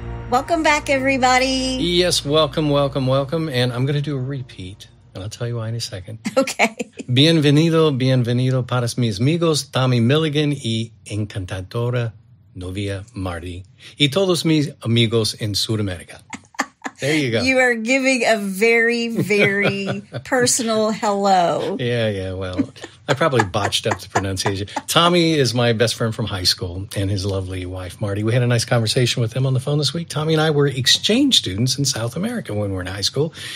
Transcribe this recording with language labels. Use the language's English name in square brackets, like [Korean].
[English] Welcome back, everybody. Yes, welcome. And I'm going to do a repeat, and I'll tell you why in a second. Okay. [Spanish] Bienvenido para mis amigos Tommy Milligan y encantadora novia Marty. Y todos mis amigos en Sudamérica. [English] There you go. You are giving a very, very personal hello. Yeah. Well, I probably botched up the pronunciation. Tommy is my best friend from high school and his lovely wife, Marty. We had a nice conversation with him on the phone this week. Tommy and I were exchange students in South America when we were in high school.